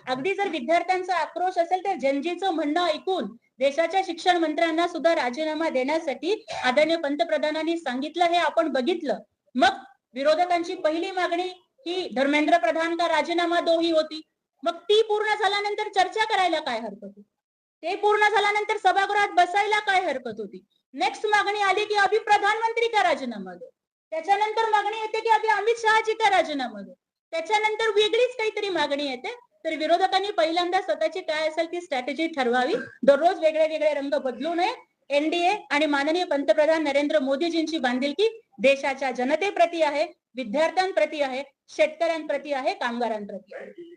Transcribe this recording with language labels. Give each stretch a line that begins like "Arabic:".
Marathi: अगदी जर विद्यार्थ्यांचा आक्रोश असेल तर जनजीचं म्हणणं ऐकून देशाच्या शिक्षण मंत्र्यांना सुद्धा राजीनामा देण्यासाठी आदरणीय पंतप्रधानांनी सांगितलं, हे आपण बघितलं. मग विरोधकांची पहिली मागणी ही
Hindi: धर्मेंद्र प्रधान का राजीनामा दो
Marathi: ही होती. मग ती पूर्ण झाल्यानंतर चर्चा करायला काय हरकत होती? ते पूर्ण झाल्यानंतर सभागृहात बसायला काय हरकत होती? नेक्स्ट मागणी आली की
Hindi: अभी प्रधानमंत्री का राजीनामा दो.
Marathi: त्याच्यानंतर मागणी येते की
Hindi: अभी अमित शहाजी का राजीनामा दो.
Marathi: त्याच्यानंतर वेगळीच काहीतरी मागणी येते. तर विरोधकांनी पहिल्यांदा स्वतःची काय असेल ती स्ट्रॅटेजी ठरवावी. दररोज वेगळे वेगळे रंग बदलू नये. एनडीए आणि माननीय पंतप्रधान नरेंद्र मोदीजींची बांधिलकी देशाच्या जनतेप्रती आहे, विद्यार्थ्यांप्रती आहे, शेतकऱ्यांप्रती आहे, कामगारांप्रती आहे.